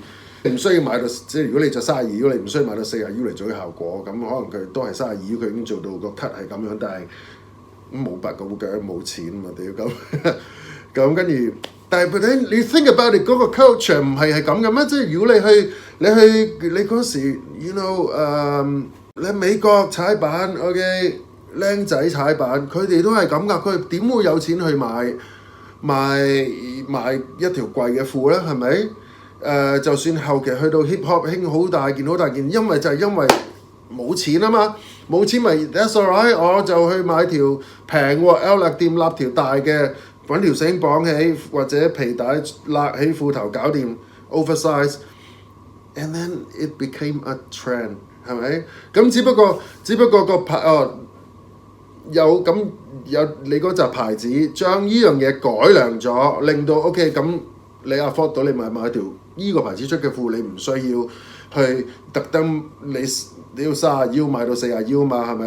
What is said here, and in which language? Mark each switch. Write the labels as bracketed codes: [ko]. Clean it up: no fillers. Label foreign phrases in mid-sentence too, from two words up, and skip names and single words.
[yue] 你唔需要買到，即係如果你着32腰，你唔需要買到40腰嚟做啲效果，咁可能佢都係32腰，佢已經做到個 cut 係咁樣，但係冇白個腳冇錢嘛，屌咁跟住，但係你 [en] think about it [yue] 嗰個 culture 唔係咁嘅咩？即係如果你嗰時 [en] you know [yue] 你喺美國踩板 OK 僆仔踩板，佢哋都係咁㗎，佢點會有錢去買一條貴嘅褲咧？係咪？就算後期去到 [en] hip hop [yue] 興好大件，因為冇錢啊嘛，冇錢咪 [en] that's alright， [yue] 我就去買條平喎 Outlet 店立條大嘅，揾條繩綁起或者皮帶勒起褲頭搞掂 oversize， [en] and then it became a trend [yue] 係咪？咁只不過個牌有你嗰隻牌子將呢樣嘢改良咗，令到 OK 咁你 afford 到你買條。呢個牌子出嘅褲，你唔需要去特登你要30腰買到40腰嘛，係咪？